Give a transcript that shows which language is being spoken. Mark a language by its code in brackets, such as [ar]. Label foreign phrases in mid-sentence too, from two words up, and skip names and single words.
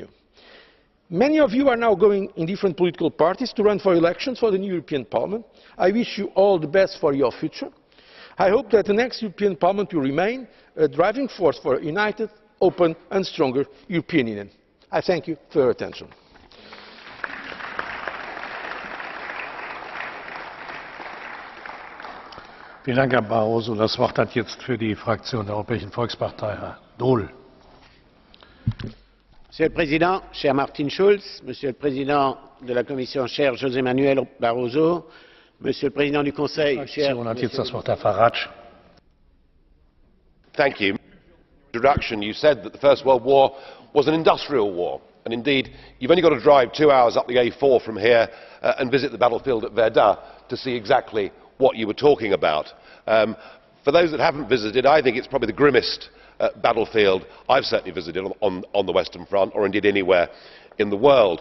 [en] Many of you are now going in different political parties to run for elections for the new European Parliament. I wish you all the best for your future. I hope that the next European Parliament will remain a driving force for a united, open and stronger European Union. I thank you for your attention. [de] Vielen Dank, Herr Barroso. Das Wort hat jetzt für die Fraktion der Europäischen Volkspartei Herr Daul. [fr] Monsieur le Président, cher Martin Schulz, Monsieur le Président de la Commission, cher José Manuel Barroso, Monsieur le Président du Conseil, cher [de] hat jetzt das Wort Herr Farage. [en] Thank you. In your introduction, you said that the First World War was an industrial war. And indeed, you've only got to drive 2 hours up the A4 from here and visit the battlefield at Verdun to see exactly what you were talking about. For those that haven't visited, I think it's probably the grimmest battlefield I've certainly visited on the Western Front, or indeed anywhere in the world.